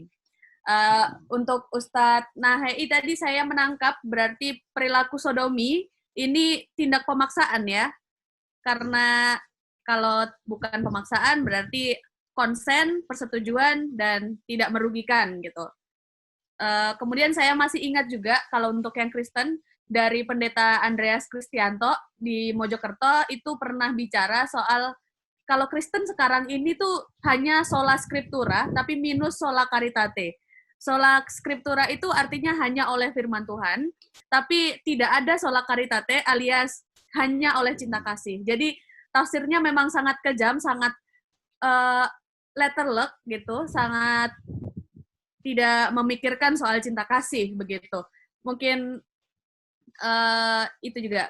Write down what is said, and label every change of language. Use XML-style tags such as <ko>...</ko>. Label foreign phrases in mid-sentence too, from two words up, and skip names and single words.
<id>Untuk Ustadz Nahei tadi saya menangkap berarti perilaku sodomi ini tindak pemaksaan ya, karena kalau bukan pemaksaan berarti konsen, persetujuan, dan tidak merugikan gitu. Kemudian saya masih ingat juga kalau untuk yang Kristen, dari Pendeta Andreas Kristianto di Mojokerto itu pernah bicara soal kalau Kristen sekarang ini tuh hanya</id> <la>sola scriptura,</la> <id>tapi minus</id> <la>sola caritate. Sola scriptura</la> <id>itu artinya hanya oleh firman Tuhan, tapi tidak ada</id> <la>sola caritate</la> <id>alias hanya oleh cinta kasih. Jadi tafsirnya memang sangat kejam, sangat letterluck gitu, sangat tidak memikirkan soal cinta kasih begitu. Mungkin itu juga.</id>